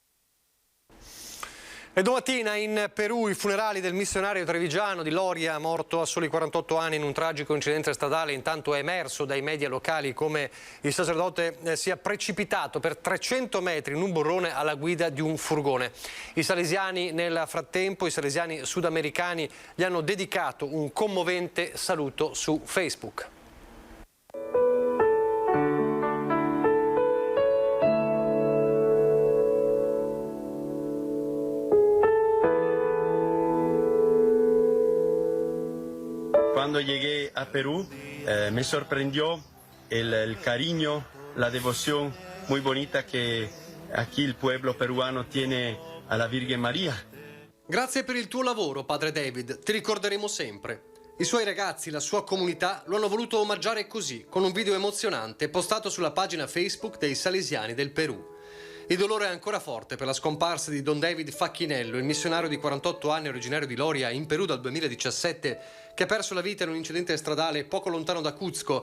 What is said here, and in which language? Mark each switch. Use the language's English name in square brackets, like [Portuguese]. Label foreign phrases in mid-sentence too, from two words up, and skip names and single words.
[Italian] E domattina in Perù i funerali del missionario trevigiano di Loria, morto a soli 48 anni in un tragico incidente stradale. Intanto è emerso dai media locali come il sacerdote sia precipitato per 300 metri in un burrone alla guida di un furgone. I salesiani nel frattempo, i salesiani sudamericani, gli hanno dedicato un commovente saluto su Facebook. [Spanish] Cuando llegué a Perú, me sorprendió el cariño, la devoción muy bonita que aquí el pueblo peruano tiene a la Virgen María. [Italian] Grazie per il tuo lavoro, padre David, ti ricorderemo sempre. I suoi ragazzi, la sua comunità lo hanno voluto omaggiare così, con un video emozionante postato sulla pagina Facebook dei Salesiani del Perù. Il dolore è ancora forte per la scomparsa di Don David Facchinello, il missionario di 48 anni originario di Loria, in Perù dal 2017, che ha perso la vita in un incidente stradale poco lontano da Cuzco.